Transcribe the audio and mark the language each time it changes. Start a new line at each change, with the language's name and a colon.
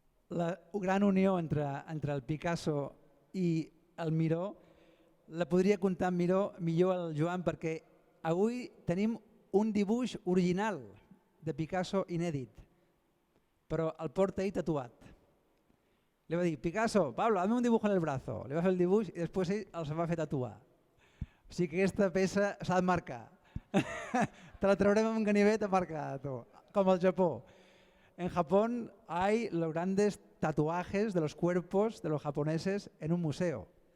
Catalan: La gran unió entre el Picasso i el Miró la podria contar millor el Joan perquè avui tenim un dibuix original de Picasso inèdit, però el porta ell tatuat. Li va dir:
Spanish: «Picasso, Pablo, dame un dibujo en el brazo».
Catalan: Li va fer el dibuix i després ell els va fer tatuar. O sigui que aquesta peça s'ha de marcar. Te la traurem amb un ganivet a marcar, com al Japó.
Spanish: En Japón hay los grandes tatuajes de los cuerpos de los japoneses en un museo.